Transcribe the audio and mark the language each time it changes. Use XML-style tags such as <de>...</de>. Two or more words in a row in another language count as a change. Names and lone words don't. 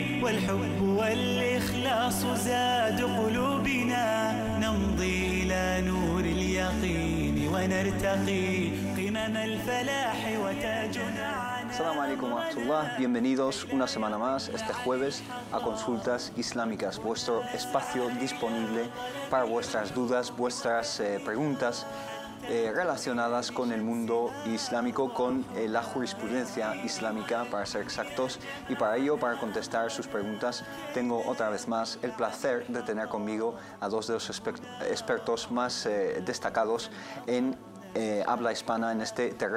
<ar>والحب والإخلاص زاد قلوبنا نمضي إلى نور اليقين ونرتقي قمم الفلاح وتاجنا. السلام عليكم ورحمة الله,</ar> <es>bienvenidos una semana más este jueves a Consultas Islámicas, vuestro espacio disponible para vuestras dudas, vuestras preguntas relacionadas con el mundo islámico, con la jurisprudencia islámica para ser exactos, y para ello, para contestar sus preguntas, tengo otra vez más el placer de tener conmigo a dos de los expertos más destacados en habla hispana en este terreno.</es>